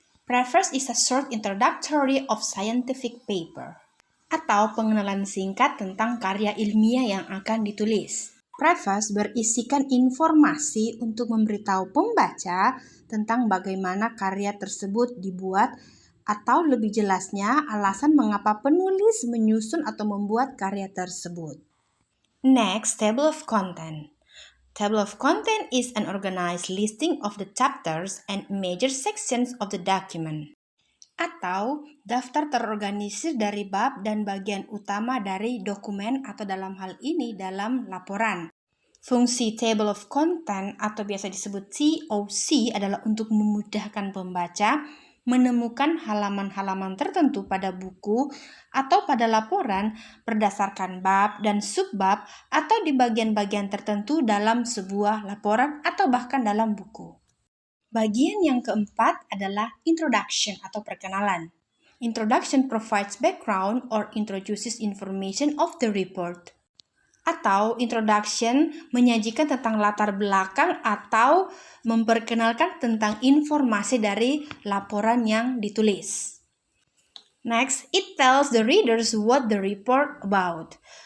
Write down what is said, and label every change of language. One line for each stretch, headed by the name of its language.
English: Preface is a short introductory of scientific paper
Indonesian: atau pengenalan singkat tentang karya ilmiah yang akan ditulis. Preface berisikan informasi untuk memberitahu pembaca tentang bagaimana karya tersebut dibuat atau lebih jelasnya alasan mengapa penulis menyusun atau membuat karya tersebut.
English: Next, table of content. Table of content is an organized listing of the chapters and major sections of the document.
Indonesian: atau daftar terorganisir dari bab dan bagian utama dari dokumen atau dalam hal ini dalam laporan. Fungsi Table of Content atau biasa disebut TOC adalah untuk memudahkan pembaca menemukan halaman-halaman tertentu pada buku atau pada laporan berdasarkan bab dan subbab atau di bagian-bagian tertentu dalam sebuah laporan atau bahkan dalam buku. Bagian yang keempat adalah introduction atau perkenalan.
English: Introduction provides background or introduces information of the report.
Indonesian: Atau introduction menyajikan tentang latar belakang atau memperkenalkan tentang informasi dari laporan yang ditulis.
English: Next, it tells the readers what the report about.